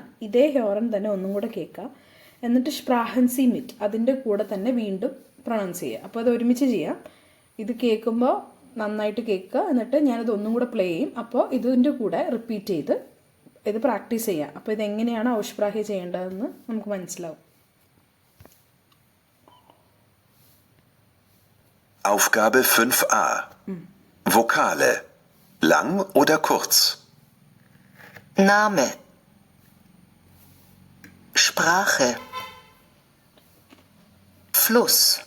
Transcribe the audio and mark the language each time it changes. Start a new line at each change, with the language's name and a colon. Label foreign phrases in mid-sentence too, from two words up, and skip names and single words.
Malayalam: ഇതേ ഹ്യോറൻ തന്നെ ഒന്നും കൂടെ കേൾക്കുക, എന്നിട്ട്
German: sprechen Sie mit
Malayalam: അതിൻ്റെ കൂടെ തന്നെ വീണ്ടും പ്രൊണൗൺസ് ചെയ്യുക. അപ്പോൾ അത് ഒരുമിച്ച് ചെയ്യാം. ഇത് കേൾക്കുമ്പോൾ നന്നായിട്ട് കേൾക്കുക, എന്നിട്ട് ഞാനത് ഒന്നും കൂടെ പ്ലേ ചെയ്യും. അപ്പോൾ ഇതിൻ്റെ കൂടെ റിപ്പീറ്റ് ചെയ്ത് ഇത് പ്രാക്ടീസ് ചെയ്യാം. അപ്പോൾ ഇതെങ്ങനെയാണ് ഔഷ്പ്രാഹ്യ ചെയ്യേണ്ടതെന്ന് നമുക്ക് മനസ്സിലാവും.
German: Aufgabe 5a. Vokale. Lang oder kurz? Name. Sprache. Fluss.